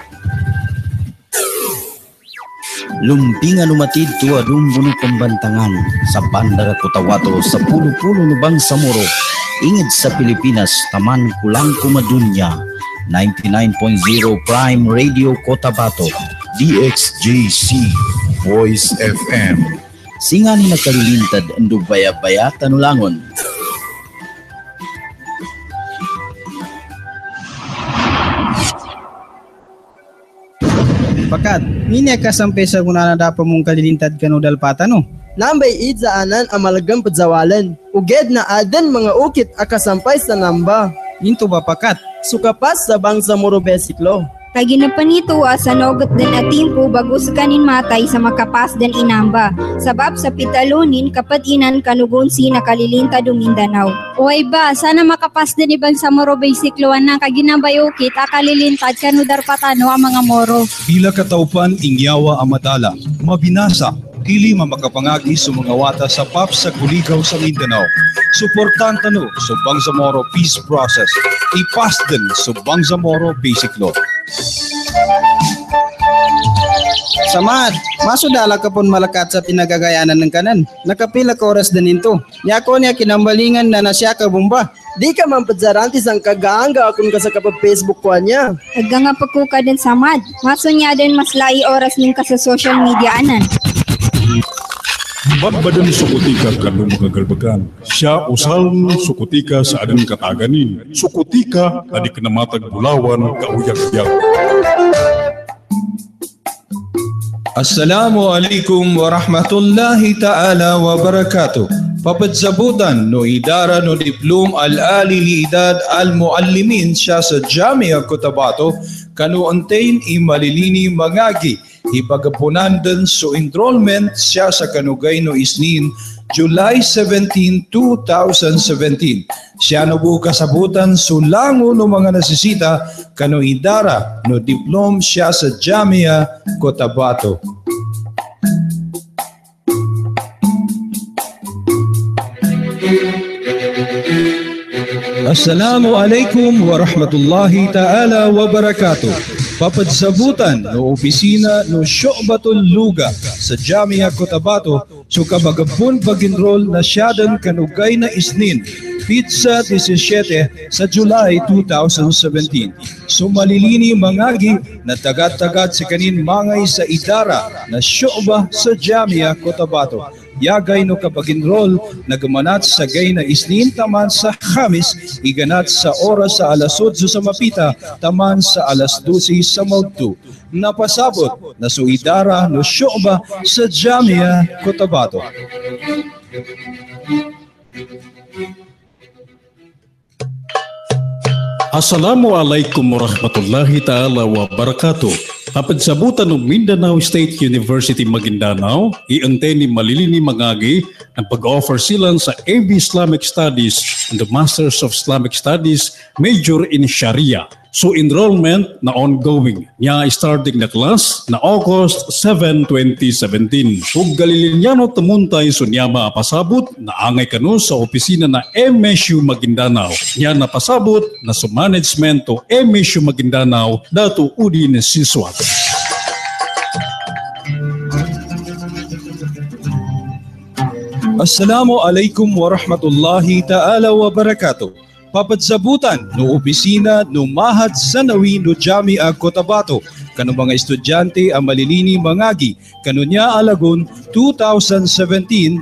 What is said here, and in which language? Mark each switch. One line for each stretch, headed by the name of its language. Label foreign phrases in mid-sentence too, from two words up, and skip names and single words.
Maguindanaon: Lumpingan umatid tuwa rumbuno pambantangan sa Bandara Cotabato sa pulo-pulo ng Bangsamoro. Ingid sa Pilipinas, taman kulang kumadunya. 99.0 Prime Radio Cotabato. DXJC Voice FM. Singan na kalilintad ando baya-baya tanulangon. Pakat, ini kasampai sa gunana dapat mong kalilintad kanudal patano. Nambay idzaanan amalagang padzawalan. Uged na adan mga ukit akasampay sa namba. Into ba pakat? Sukapas sa Bangsamoro besiklo. Kay ginapanito sa nogot din atimpo bago sa kanin matay sa makapas den inamba. Sabab sa pitalunin kapat inan kanugon si nakalilinta do Mindanao. Uy ba, sana makapas din ibang sa Moro Baysikloan na kaginambayukit akalilintad kanudar patano ang mga Moro. Bila kataupan ingyawa amadala, mabinasa, dili mamakapangagi sa mga wata sa PAP sa Kuligaw sa Mindanao. Suportan tano sa Bangsamoro Peace Process. Ipas din sa Bangsamoro Basic Law. Samad, masudala ka pon malakat sa pinagagayanan ng kanan. Nakapila ka oras din ito. Yako niya kinambalingan na nasya ka bumba. Di ka man padzarantis ang kagaanga akong ka sa kapag Facebook ko niya. Aganga pagkuka din samad. Maso niya din mas lai oras ning ka sa social media anan. Badbadan sukutika kanong mga galbagan. Siya usal sukutika sa adang kataganin. Sukutika adik namatag bulawan kauyak-yak.
Arabic: السلام عليكم ورحمة الله تعالى وبركاته.
Maguindanaon: Papatsabutan no idara no diplom al-ali li idad al-muallimin siya sa Jamia Cotabato kanu antain imalilini magagi ipagapunan din so enrollment siya sa kanugay no isnin July 17, 2017. Siya no bu kasabutan sulango no mga nasisita kano idara no diplom siya sa Jamia Cotabato.
Arabic: السلام عليكم ورحمة الله تعالى وبركاته.
Maguindanaon: Papadsabutan no opisina no Syu'batul Luga sa Jamia Cotabato so kabagabun pag-enroll na siyadan kanugay na isnin pizza 17 sa July 2017. So malilini mangagi na tagat-tagat sa kanin mangay sa idara na Syu'ba sa Jamia Cotabato. Yagay no kapag-enroll nagamanat sa gay na isnin taman sa Khamis, iganat sa oras sa alas 8 sa Mapita, taman sa alas 12 sa Maudtu. Napasabot na suidara no Syu'ba sa Jamia Cotabato.
Arabic: السلام عليكم ورحمة الله تعالى وبركاته.
Maguindanaon: Kapadsabutan ng Mindanao State University Maguindanao, iantay ni malilini mangagi ang pag-offer sila sa AB Islamic Studies and the Masters of Islamic Studies major in Sharia. So enrollment na ongoing. Nya starting na class na August 7, 2017. Ug galilinyano tamuntay so niya maapasabot na angay kano sa opisina na MSU Maguindanao. Nya napasabot na sa management to MSU Maguindanao dato udin siswat.
Arabic: السلام عليكم ورحمة الله تعالى وبركاته.
Maguindanaon: Papadsabutan no opisina no Mahad Sanawi no Jamia Cotabato kano mga estudyante ang malilini mangagi kano niya alagon 2017-2018.